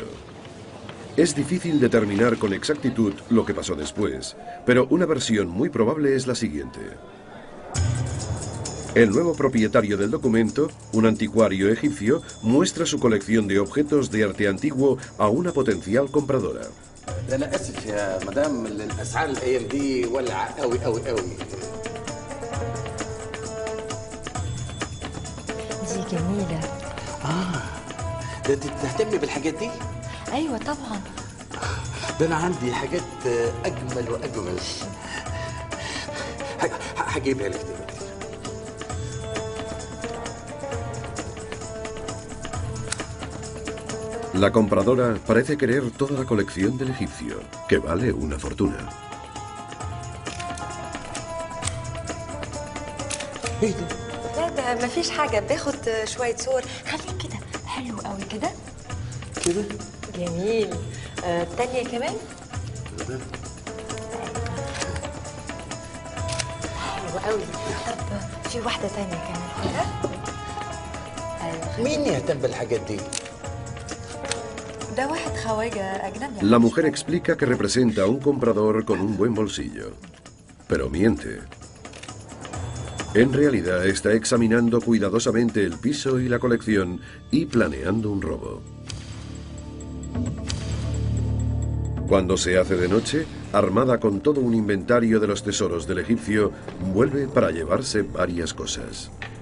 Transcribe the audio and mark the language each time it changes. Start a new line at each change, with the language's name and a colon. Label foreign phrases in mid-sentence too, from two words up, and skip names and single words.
Spanish: Es difícil determinar con exactitud lo que pasó después, pero una versión muy probable es la siguiente. El nuevo propietario del documento, un anticuario egipcio, muestra su colección de objetos de arte antiguo a una potencial compradora.
Arabic: أنا آسف يا مدام الأسعار الأيام دي ولعة قوي قوي قوي. دي جميلة. ده أنت بتهتمي بالحاجات دي؟ أيوة طبعا. ده أنا عندي حاجات أجمل وأجمل. هجيبها لك دلوقتي.
Spanish: La compradora parece querer toda la colección del egipcio, que vale una fortuna.
Arabic: إيه ده؟ لا ده مفيش حاجة، باخد شوية صور. خليك كده، حلو قوي كده. كده؟ جميل. التانية كمان؟ ده حلو قوي. طب في واحدة تانية كمان كده. أيوة. مين يهتم بالحاجات دي؟ ده واحد خواجة أجنبي.
Spanish: La mujer explica que representa a un comprador con un buen bolsillo, pero miente. En realidad está examinando cuidadosamente el piso y la colección y planeando un robo. Cuando se hace de noche, armada con todo un inventario de los tesoros del egipcio, vuelve para llevarse varias cosas.